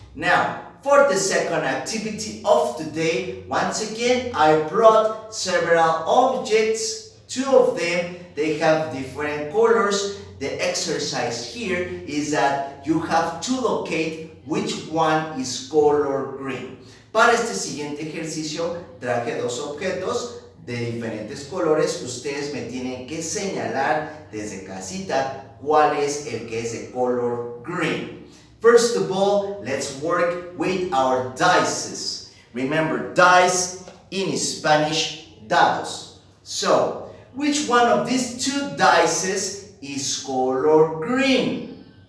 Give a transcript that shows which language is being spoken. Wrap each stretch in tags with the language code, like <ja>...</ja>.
<en>Now, for the second activity of today, once again, I brought several objects. Two of them, they have different colors. The exercise here is that you have to locate which one is color green.</en> <es>Para este siguiente ejercicio, traje dos objetos de diferentes colores. Ustedes me tienen que señalar desde casita cuál es el que es de color green.</es> <en>First of all, let's work with our dices. Remember, dice in Spanish,</en> <es>dados.</es> <en>So, which one of these two dices is color green?</en>